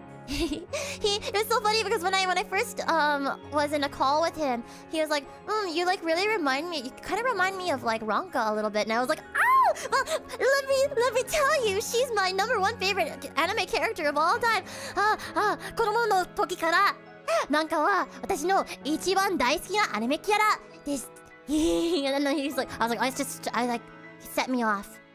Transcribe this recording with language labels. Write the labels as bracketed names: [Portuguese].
[English] It was so funny because when I first was in a call with him, he was like, you like really remind me, you kind of remind me of like Ranka a little bit. And I was like, oh, Well, let me tell you, she's my #1 favorite anime character of all time. [Japanese] 子供の時からなんかは私の一番大好きなアニメキャラです。 [English] And then he's like, I was like, I like, set me off.